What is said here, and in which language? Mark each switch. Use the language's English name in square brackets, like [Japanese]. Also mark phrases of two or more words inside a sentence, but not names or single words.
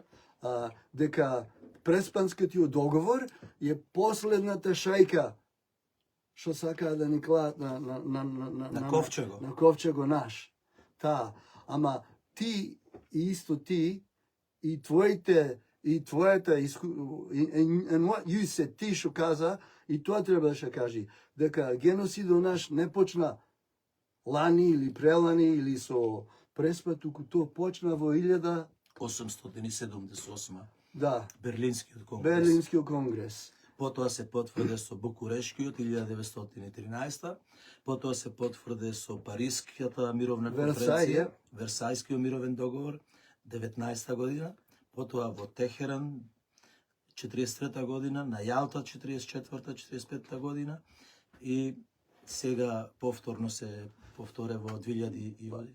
[Macedonian] Дека Преспанскиот договор е последната шајка што сакаа да ни клаат на ковчего. На ковчего наш. Ама ти и исто ти и твојата [English] and what you said, [Macedonian] ти што каза, и тоа треба да се кажи, дека геносидот наш не почна лани или прелани или со Преспа, туку тоа почна во 1878. Да. Берлинскиот конгрес. Берлинскиот конгрес. Потоа се потврде со Букурешкиот 1913, потоа се потврде со Парискијата мировна конференција, Версајскиот мировен договор 19 година, потоа во Техеран 43 година, на Јалта 44-45 година и сега повторно се повторе во 2007.